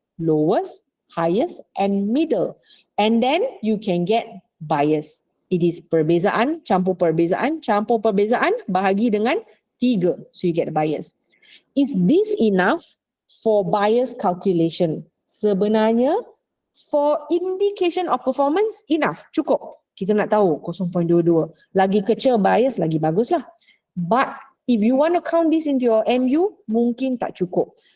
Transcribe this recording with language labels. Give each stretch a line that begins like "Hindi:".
English: Lowest, highest and middle. And then you can get bias.
Malay: It is perbezaan, campur perbezaan, bahagi dengan 3.
English: So you get bias. Is this enough for bias calculation? Sebenarnya for indication of performance, enough, cukup.
Malay: Kita nak tahu 0.22. Lagi kecil bias, lagi bagus lah.
English: But if you want to count this into your MU,
Malay: mungkin tak cukup.